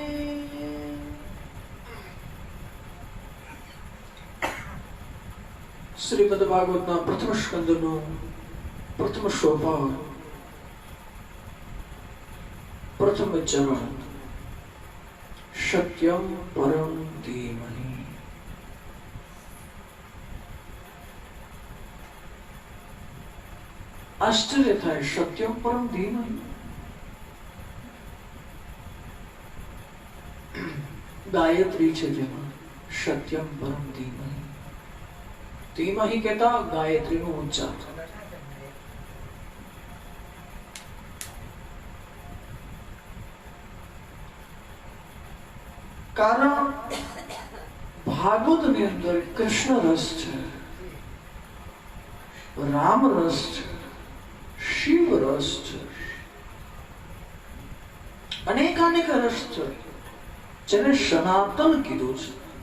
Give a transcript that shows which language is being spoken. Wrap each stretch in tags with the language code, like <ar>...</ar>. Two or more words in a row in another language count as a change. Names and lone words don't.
<gu>શ્રીમદ્ ભાગવતના પ્રથમ સ્કંદનો પ્રથમ સોપાન પ્રથમ ચરણ</gu> <sa>सत्यम परम धीमहि। आश्चर्य था सत्यम परम धीमहि।</sa> <gu>गायत्री છે જેમાં</gu> <sa>સત્યમ પરમ ધીમહિ ધીમહિ</sa> <gu>કહેતા ગાયત્રીનું ઉચ્ચાર। કારણ ભાગવતની અંદર કૃષ્ણ રસ છે, રામ રસ છે, શિવ રસ છે, અનેકાનેક રસ છે જેને સનાતન કીધું છે।</gu>